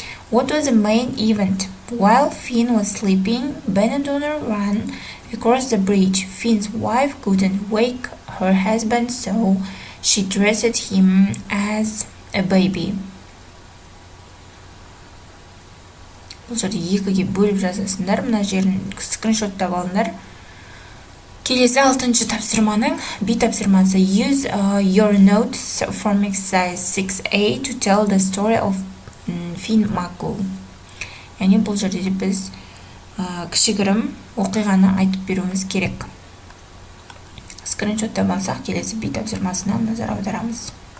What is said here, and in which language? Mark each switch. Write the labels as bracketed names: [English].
[English] What was the main event? While Finn was sleeping, banana donor ran across the bridge. Finn's wife couldn't wake her husband, so she dressed him as a baby. [Kazakh] Бұл жерде екіге бөліп жазасыңдар. Мына жерін скриншоттап алыңдар. Келесі 6-шы тапсырманың B тапсырмасы. [English] Use your notes from exercise 6A to tell the story of Finn MacCool. [Kazakh] Яғни бұл жерде біз кішігірім оқиғаны айтып беруіміз керек. Скриншоттап алсақ, келесі B тапсырмасына назар аударамыз.